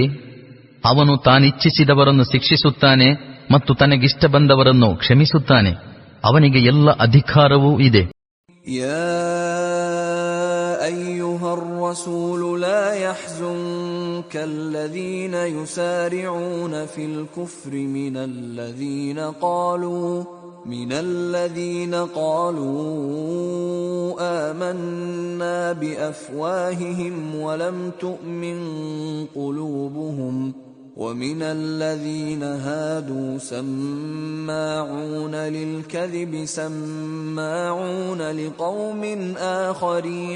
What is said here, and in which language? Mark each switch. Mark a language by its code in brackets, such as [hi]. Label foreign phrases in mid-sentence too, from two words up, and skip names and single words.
[kn] ಅವನು ತಾನಿಚ್ಛಿಸಿದವರನ್ನು ಶಿಕ್ಷಿಸುತ್ತಾನೆ ಮತ್ತು ತನಗಿಷ್ಟ ಬಂದವರನ್ನು ಕ್ಷಮಿಸುತ್ತಾನೆ. ಅವನಿಗೆ ಎಲ್ಲ ಅಧಿಕಾರವೂ ಇದೆ. [ar] يا أيها الرسول لا يحزنك الذين يسارعون في الكفر من الذين قالوا آمنا بأفواههم ولم تؤمن قلوبهم ومن الذين هادوا سماعون للكذب سماعون لقوم آخرين